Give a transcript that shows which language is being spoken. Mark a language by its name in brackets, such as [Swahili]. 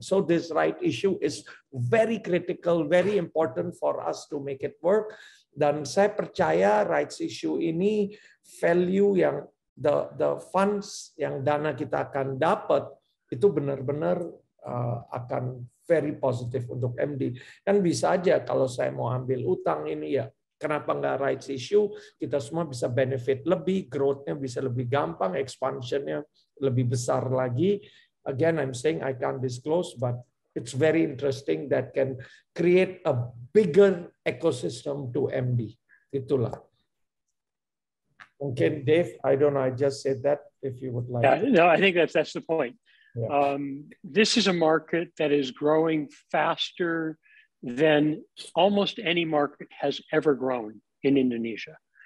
[English] So this right issue is very critical, very important for us to make it work. [Indonesian] Dan saya percaya rights issue ini value yang the funds yang dana kita akan dapat itu benar-benar akan very positif untuk MD. Kan bisa aja kalau saya mau ambil utang ini, ya kenapa nggak rights issue? Kita semua bisa benefit lebih, growth-nya bisa lebih gampang, expansion-nya lebih besar lagi. [English] Again, I'm saying I can't disclose, but it's very interesting that can create a bigger ecosystem to MD. [Indonesian] Itulah. Mungkin [English] Dave, I don't know, I just said that if you would like. Yeah, no, I think that's the point. Yeah. This is a market that is growing faster than almost any market has ever grown in Indonesia.